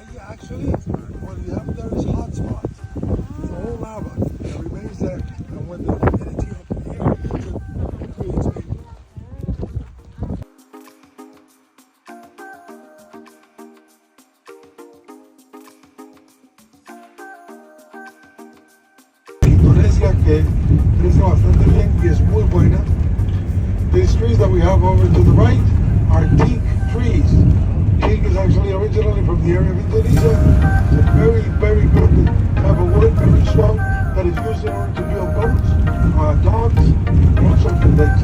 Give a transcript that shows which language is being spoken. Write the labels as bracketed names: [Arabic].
[English] Actually, what we have there is hot spots. It's all lava that remains there, and when the humidity of the air it creates vapor. [Spanish] Indonesia que crece bastante bien y es muy buena. [English] These trees that we have over to the right are teak trees. Teak is actually originally from the area of Indonesia. It's a very, very good type of wood, very strong, that is used in order to build boats, dogs, all sorts of things.